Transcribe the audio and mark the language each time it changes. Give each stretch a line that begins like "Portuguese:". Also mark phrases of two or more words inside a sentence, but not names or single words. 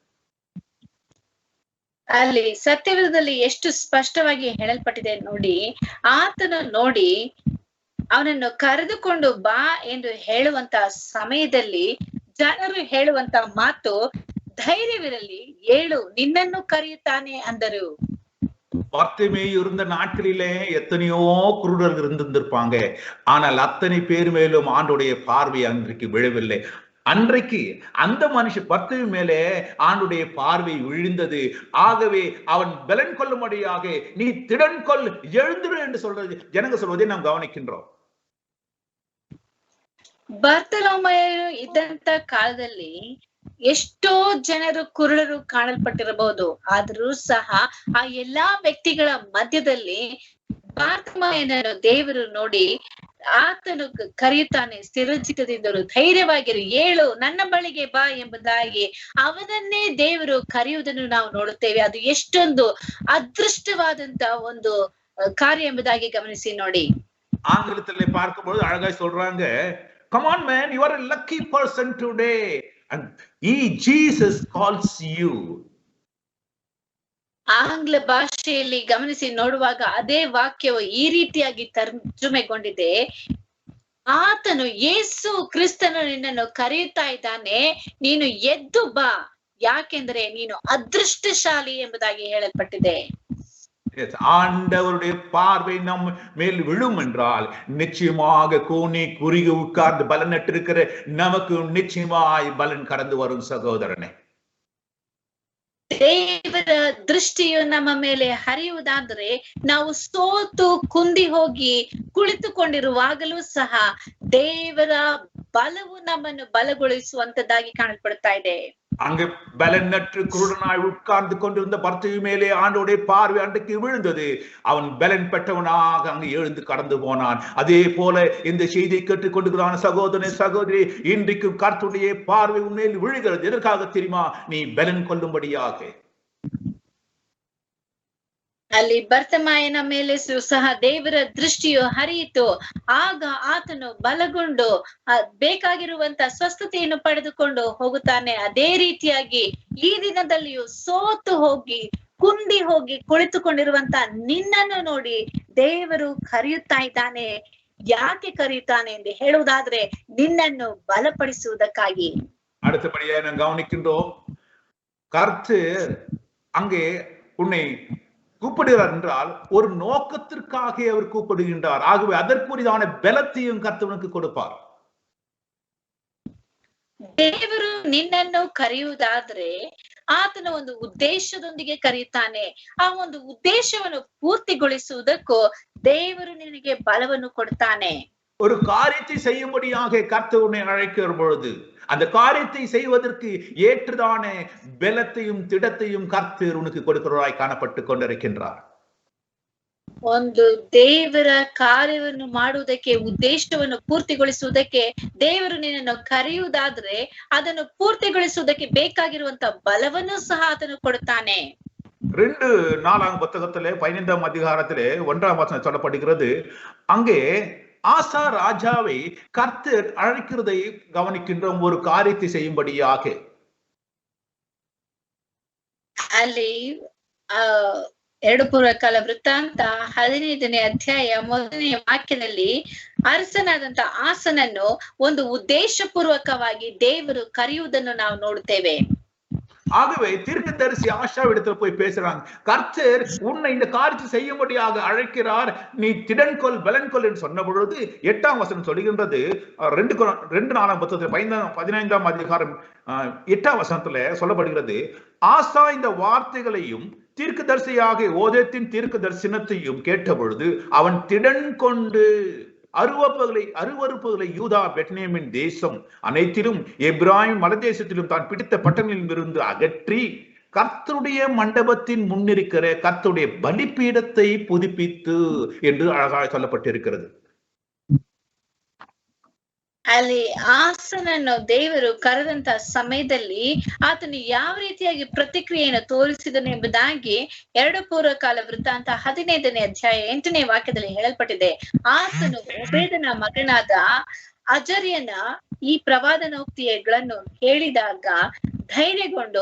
Kannada: ಅಲ್ಲಿ ಸತ್ಯವೇದದಲ್ಲಿ ಎಷ್ಟು ಸ್ಪಷ್ಟವಾಗಿ ಹೇಳಲ್ಪಟ್ಟಿದೆ ನೋಡಿ. ಆತನು ನೋಡಿ ಅವನನ್ನು ಕರೆದುಕೊಂಡು ಬಾ ಎಂದು ಹೇಳುವಂತ ಸಮಯದಲ್ಲಿ ಜನರು ಹೇಳುವಂತ ಮಾತು, ಧೈರ್ಯವಾಗಿರು, ಏಳು, ನಿನ್ನನ್ನು ಕರೆಯುತ್ತಾನೆ ಅಂತಾರೆ.
Tamil: பர்த்திமேயு இருந்த நாட்களிலே எத்தனையோ குருடர்கள் இருந்திருப்பாங்க. ஆனால் அத்தனை பேர் மேலும் ஆண்டுடைய பார்வை அன்றைக்கு விழவில்லை. அன்றைக்கு அந்த மனுஷன் பர்த்திமேயு மேலே ஆண்டுடைய பார்வை விழுந்தது. ஆகவே அவன் பலன் கொள்ளும்படியாக நீ திடன் கொள், எழுந்திரு என்று சொல்றது ஜனங்க சொல்வதை நாம் கவனிக்கின்றோம்.
Kannada: ಬಾರ್ತಲೋಮಯನು ಇದ್ದಂತ ಕಾಲದಲ್ಲಿ ಎಷ್ಟೋ ಜನರು ಕುರುಡರು ಕಾಣಲ್ಪಟ್ಟಿರಬಹುದು. ಆದರೂ ಸಹ ಆ ಎಲ್ಲಾ ವ್ಯಕ್ತಿಗಳ ಮಧ್ಯದಲ್ಲಿ ಬಾರ್ತಲೋಮಯನನ್ನು ದೇವರು ನೋಡಿ ಆತನು ಕರೆಯುತ್ತಾನೆ, ಸ್ಥಿರಚಿತ್ತದಿಂದಲೂ ಧೈರ್ಯವಾಗಿರು, ಏಳು, ನನ್ನ ಬಳಿಗೆ ಬಾ ಎಂಬುದಾಗಿ ಅವನನ್ನೇ ದೇವರು ಕರೆಯುವುದನ್ನು ನಾವು ನೋಡುತ್ತೇವೆ. ಅದು ಎಷ್ಟೊಂದು ಅದೃಷ್ಟವಾದಂತ ಒಂದು ಕಾರ್ಯ ಎಂಬುದಾಗಿ ಗಮನಿಸಿ ನೋಡಿ.
Tamil: ஆங்கிலத்திலே பார்க்கும்போது அழகாய் சொல்றாங்க,
English: come on man, you are a lucky person today and Jesus calls you.
Kannada: ಆಂಗ್ಲ ಭಾಷೆಯಲ್ಲಿ ಗಮನಿಸಿ ನೋಡುವಾಗ ಅದೇ ವಾಕ್ಯವು ಈ ರೀತಿಯಾಗಿ ತರ್ಜುಮೆಗೊಂಡಿದೆ. ಆತನು ಯೇಸು ಕ್ರಿಸ್ತನು ನಿನ್ನನ್ನು ಕರೆಯುತ್ತಾ ಇದ್ದಾನೆ, ನೀನು ಎದ್ದು ಬಾ, ಯಾಕೆಂದ್ರೆ ನೀನು ಅದೃಷ್ಟಶಾಲಿ ಎಂಬುದಾಗಿ ಹೇಳಲ್ಪಟ್ಟಿದೆ.
Tamil: ஆண்டவருடைய பார்வை நம் மேல் விழும் என்றால் நிச்சயமாக கூனி குறுகி உட்கார்ந்து பலனற்று இருக்கிற நமக்கு நிச்சயமாய் பலன் கடந்து வரும் சகோதரனே.
Kannada: ದೇವರ ದೃಷ್ಟಿಯು ನಮ್ಮ ಮೇಲೆ ಹರಿಯುವುದಾದ್ರೆ ನಾವು ಸೋತು ಕುಂದಿ ಹೋಗಿ ಕುಳಿತುಕೊಂಡಿರುವಾಗಲೂ ಸಹ ದೇವರ ಬಲವು ನಮ್ಮನ್ನು ಬಲಗೊಳಿಸುವಂತದ್ದಾಗಿ ಕಾಣಲ್ಪಡ್ತಾ ಇದೆ.
Tamil: அங்கு பலனற்று குருடனாய் உட்கார்ந்து கொண்டிருந்த பர்த்திமேயு மேலே ஆண்டவருடைய பார்வை அன்றைக்கு விழுந்தது. அவன் பலன் பெற்றவனாக அங்கு எழுந்து கடந்து போனான். அதே போல இந்த செய்தியை கேட்டுக் கொண்டிருக்கிறான சகோதரனே, சகோதரி, இன்றைக்கும் கர்த்தருடைய பார்வை உன்மேல் விழுகிறது. எதற்காக தெரியுமா? நீ பலன் கொள்ளும்படியாக.
Kannada: ಅಲ್ಲಿ ಬರ್ತಮಾಯನ ಮೇಲೆ ಸಹ ದೇವರ ದೃಷ್ಟಿಯು ಹರಿಯಿತು. ಆಗ ಆತನು ಬಲಗೊಂಡು ಬೇಕಾಗಿರುವಂತ ಸ್ವಸ್ಥತೆಯನ್ನು ಪಡೆದುಕೊಂಡು ಹೋಗುತ್ತಾನೆ. ಅದೇ ರೀತಿಯಾಗಿ ಈ ದಿನದಲ್ಲಿಯೂ ಸೋತು ಹೋಗಿ ಕುಂದಿ ಹೋಗಿ ಕುಳಿತುಕೊಂಡಿರುವಂತ ನಿನ್ನನ್ನು ನೋಡಿ ದೇವರು ಕರೆಯುತ್ತಾ ಇದ್ದಾನೆ. ಯಾಕೆ ಕರೆಯುತ್ತಾನೆ ಎಂದು ಹೇಳುವುದಾದ್ರೆ ನಿನ್ನನ್ನು ಬಲಪಡಿಸುವುದಕ್ಕಾಗಿ.
Tamil: அடுத்தபடியாக நாம் கவனிக்கின்றோம், கர்த்தர் அங்கே உன்னை கூப்பிடுகிறார் என்றால் ஒரு நோக்கத்திற்காக அவர் கூப்பிடுகின்றார். ஆகவே அதற்குரியதான பலத்தையும் கர்த்தவனுக்கு கொடுப்பார்.
Kannada: ದೇವರು ನಿನ್ನನ್ನು ಕರೆಯುವುದಾದ್ರೆ ಆತನ ಒಂದು ಉದ್ದೇಶದೊಂದಿಗೆ ಕರೆಯುತ್ತಾನೆ. ಆ ಒಂದು ಉದ್ದೇಶವನ್ನು ಪೂರ್ತಿಗೊಳಿಸುವುದಕ್ಕೂ ದೇವರು ನಿನಗೆ ಬಲವನ್ನು ಕೊಡ್ತಾನೆ.
Tamil: ஒரு காரியத்தை செய்யும்படியாக கர்த்தர் உன்னை அழைக்கிற பொழுது அந்த காரியத்தை செய்வதற்கு ஏற்றதான பலத்தையும் திடத்தையும் கர்த்தர் உனக்கு கொடுக்கிறவராய் காணப்பட்டு கொண்டிருக்கின்றார்.
Kannada: ಒಂದು ದೇವರ ಕಾರ್ಯವನ್ನು ಮಾಡುವುದಕ್ಕೆ, ಉದ್ದೇಶವನ್ನು ಪೂರ್ತಿಗೊಳಿಸುವುದಕ್ಕೆ ದೇವರು ನಿನ್ನನ್ನು ಕರೆಯುವುದಾದ್ರೆ ಅದನ್ನು ಪೂರ್ತಿಗೊಳಿಸುವುದಕ್ಕೆ ಬೇಕಾಗಿರುವಂತ ಬಲವನ್ನು ಸಹ ಆತನು ಕೊಡುತ್ತಾನೆ.
Tamil: 2 புத்தகத்திலே 15ஆம் அதிகாரத்திலே 1ஆம் வசனம் சொல்லப்படுகிறது. அங்கே ஆசா ராஜாவை கர்த்தர் அழைக்கிறதை கவனிக்கின்றோம், ஒரு காரியத்தை செய்யும்படியாக.
Kannada: ಅಲ್ಲಿ 2 ಪೂರ್ವಕಾಲ ವೃತ್ತಾಂತ 15ನೇ ಅಧ್ಯಾಯ 1ನೇ ವಾಕ್ಯದಲ್ಲಿ ಅರಸನಾದಂತ ಆಸನನ್ನು ಒಂದು ಉದ್ದೇಶ ಪೂರ್ವಕವಾಗಿ ದೇವರು ಕರೆಯುವುದನ್ನು ನಾವು ನೋಡುತ್ತೇವೆ.
Tamil: ஆகவே தீர்க்கதரிசி ஆஷாவிடத்தில் போய் பேசுறாங்க, கர்த்தர் உன்னை இந்த காரியத்தை செய்யும்படியாக அழைக்கிறார், நீ திடன்கொள், பலன்கொள் என்று சொன்ன பொழுது 8ஆம் வசனம் சொல்லுகின்றது. 2 புத்தகத்தில் 15ஆம் அதிகாரம் 8ஆம் வசனத்துல சொல்லப்படுகிறது, ஆசா இந்த வார்த்தைகளையும் தீர்க்கதரிசியாக ஓதேத்தின் தீர்க்க தரிசனத்தையும் கேட்ட பொழுது அவன் திடன் கொண்டு. அருவறுப்புகளை யூதா பெத்லேமின் தேசம் அனைத்திலும் எப்ராயிம் மலைதேசத்திலும் தான் பிடித்த பட்டணங்களில் இருந்து அகற்றி கர்த்தருடைய மண்டபத்தின் முன்னிருக்கிற கர்த்தருடைய பலிபீடத்தை புதுப்பித்து என்று அழகாக சொல்லப்பட்டிருக்கிறது.
Kannada: ಅಲ್ಲಿ ಆಸನನ್ನು ದೇವರು ಕರೆದಂತ ಸಮಯದಲ್ಲಿ ಆತನು ಯಾವ ರೀತಿಯಾಗಿ ಪ್ರತಿಕ್ರಿಯೆಯನ್ನು ತೋರಿಸಿದನು ಎಂಬುದಾಗಿ 2 ಪೂರ್ವಕಾಲ ವೃತ್ತಾಂತ 15ನೇ ಅಧ್ಯಾಯ 8ನೇ ವಾಕ್ಯದಲ್ಲಿ ಹೇಳಲ್ಪಟ್ಟಿದೆ. ಆತನು ಓಬೇದನ ಮಗನಾದ ಅಜರ್ಯನ ಈ ಪ್ರವಾದನೋಕ್ತಿಗಳನ್ನು ಕೇಳಿದಾಗ ಧೈರ್ಯಗೊಂಡು